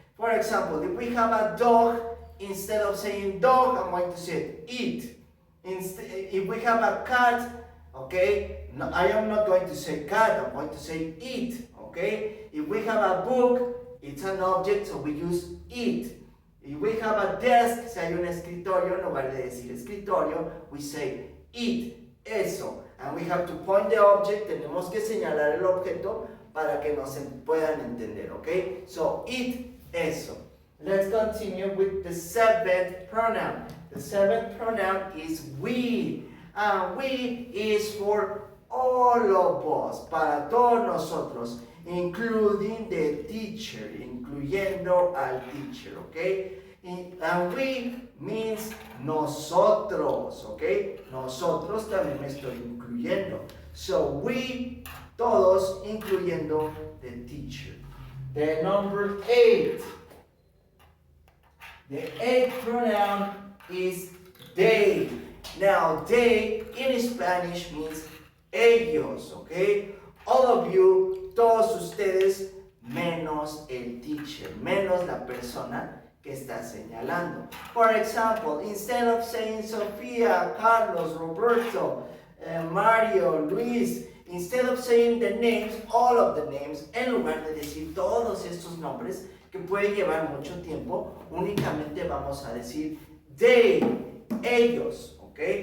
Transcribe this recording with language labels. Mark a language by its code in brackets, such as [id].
[en] For example, if we have a dog, instead of saying dog, I'm going to say it. If we have a cat, okay, no, I am not going to say cat, I'm going to say it, okay? If we have a book, it's an object, so we use it. If we have a desk, si hay un escritorio, en lugar de decir escritorio, we say it, [es] eso. [en] And we have to point the object, [es] tenemos que señalar el objeto para que nos puedan entender, [en] okay? So, it, [es] eso. [en] Let's continue with the seventh pronoun. The seventh pronoun is we. And we is for all of us, [es] para todos nosotros, [en] including the teacher, [es] incluyendo al teacher, [en] okay? And we means [es] nosotros, [en] okay? [es] Nosotros también me estoy incluyendo. [en] So we, [es] todos, incluyendo [en] the teacher. The number 8. The eighth pronoun is they. Now, they in Spanish means [es] ellos, [en] okay? All of you, [es] todos ustedes, menos el teacher, menos la persona que está señalando. [en] For example, instead of saying Sofía, Carlos, Roberto, Mario, Luis, instead of saying the names, all of the names, [es] en lugar de decir todos estos nombres, que puede llevar mucho tiempo, [en] únicamente vamos a decir they, [es] ellos, ¿ok?